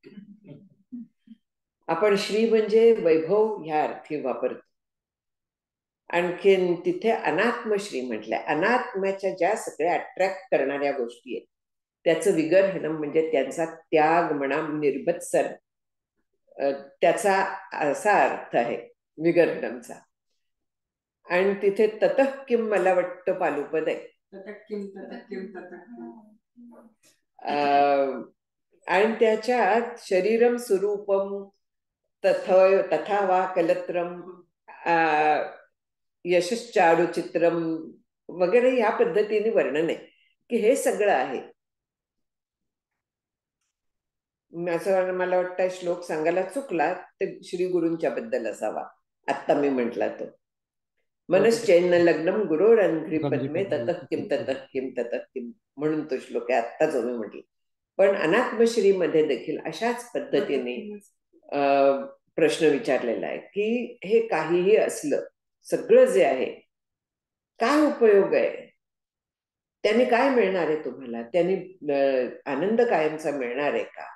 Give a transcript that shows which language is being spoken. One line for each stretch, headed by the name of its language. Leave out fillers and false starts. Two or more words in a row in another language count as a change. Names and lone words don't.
Marathi: आपण श्री म्हणजे वैभव ह्या अर्थी वापरतो, आणखीन तिथे अनात्मश्री म्हटलंय. अनात्म्याच्या ज्या सगळ्या अट्रॅक्ट करणाऱ्या गोष्टी आहेत त्याचं विगर्हणम म्हणजे त्यांचा त्याग म्हणा, निर्भत्सर, त्याचा असा अर्थ आहे विगर्हणमचा. आणि तिथे
Sanskrit: ततः किम
Marathi: मला वाटतं पालुपद आहे. आणि त्याच्यात
Sanskrit: शरीरम स्वरूपम तथा वा कलत्रम यशश्चाडू चित्रम
Marathi: वगैरे ह्या पद्धतीने वर्णन आहे की हे सगळं आहे. असं मला वाटतं श्लोक सांगायला चुकला ते श्री गुरूंच्या बद्दल असावा, आत्ता मी म्हटला तो.
Sanskrit: मनश्चैन लग्नम गुरोरंघ्री पद्मे ततः किम
Marathi: म्हणून तो श्लोक आहे आत्ता जो मी म्हटलं. पण अनात्मश्री मध्ये देखील अशाच पद्धतीने प्रश्न विचारलेला आहे की हे काहीही असलं, सगळं जे आहे काय उपयोग आहे, त्यांनी काय मिळणार आहे तुम्हाला, त्यांनी आनंद कायमचा मिळणार आहे का.